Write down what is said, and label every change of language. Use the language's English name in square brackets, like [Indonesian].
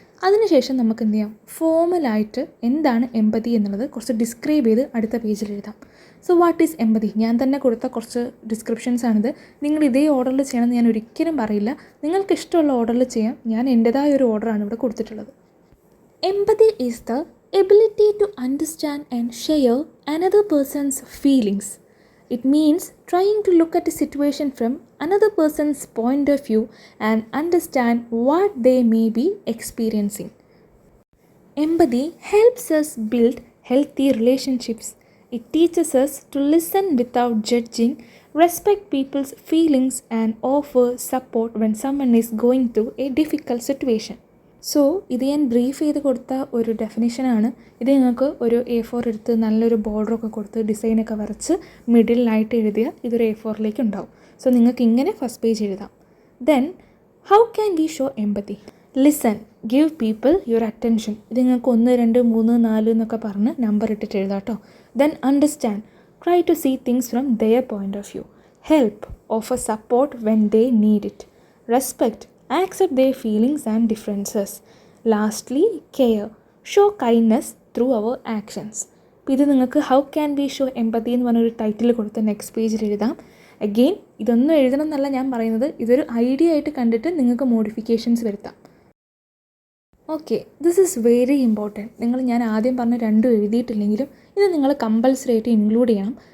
[Malayalam] അതിനുശേഷം നമുക്ക് എന്ത് ചെയ്യാം, ഫോമലായിട്ട് എന്താണ് എമ്പതി എന്നുള്ളത് കുറച്ച് ഡിസ്ക്രൈബ് ചെയ്ത് അടുത്ത പേജിൽ എഴുതാം. [English] so what is empathy, [Malayalam] ഞാൻ തന്നെ കൊടുത്ത കുറച്ച് ഡിസ്ക്രിപ്ഷൻസ് ആണിത്. നിങ്ങൾ ഇതേ ഓർഡറിൽ ചെയ്യണമെന്ന് ഞാൻ ഒരിക്കലും പറയില്ല. നിങ്ങൾക്ക് ഇഷ്ടമുള്ള ഓർഡറിൽ ചെയ്യാം. ഞാൻ എൻ്റെതായ ഒരു ഓർഡറാണ് ഇവിടെ കൊടുത്തിട്ടുള്ളത്. [English] Empathy is the ability to understand and share another person's feelings. It means trying to look at a situation from another person's point of view and understand what they may be experiencing. Empathy helps us build healthy relationships. It teaches us to listen without judging, respect people's feelings, and offer support when someone is going through a difficult situation. [Malayalam] So ഇത് ഞാൻ brief ചെയ്ത് കൊടുത്ത ഒരു ഡെഫിനിഷനാണ്. ഇത് നിങ്ങൾക്ക് ഒരു A4 എടുത്ത് നല്ലൊരു ബോർഡറൊക്കെ കൊടുത്ത് ഡിസൈനൊക്കെ വരച്ച് മിഡിലായിട്ട് എഴുതിയാൽ ഇതൊരു A4 ഉണ്ടാവും. സോ നിങ്ങൾക്ക് ഇങ്ങനെ ഫസ്റ്റ് പേജ് എഴുതാം. [English] Then how can we show empathy? Listen, give people your attention. [Malayalam] ഇത് നിങ്ങൾക്ക് 1, 2, 3, 4 എന്നൊക്കെ പറഞ്ഞ് നമ്പർ ഇട്ടിട്ട് എഴുതാം കേട്ടോ. [English] Then understand, try to see things from their point of view. Help, offer support when they need it. Respect, accept their feelings and differences. Lastly, care, show kindness through our actions. [Malayalam] അപ്പോൾ ഇത് നിങ്ങൾക്ക് [English] how can be show empathy [Malayalam] എന്ന് പറഞ്ഞൊരു title കൊടുത്ത് next പേജിൽ എഴുതാം. Again ഇതൊന്നും എഴുതണം എന്നല്ല ഞാൻ പറയുന്നത്, ഇതൊരു ഐഡിയ ആയിട്ട് കണ്ടിട്ട് നിങ്ങൾക്ക് മോഡിഫിക്കേഷൻസ് വരുത്താം. [English] Okay, this is very important. [Malayalam] ഞാൻ ആദ്യം പറഞ്ഞ രണ്ടും എഴുതിയിട്ടില്ലെങ്കിലും ഇത് നിങ്ങൾ കമ്പൽസറി ആയിട്ട് ഇൻക്ലൂഡ് ചെയ്യണം.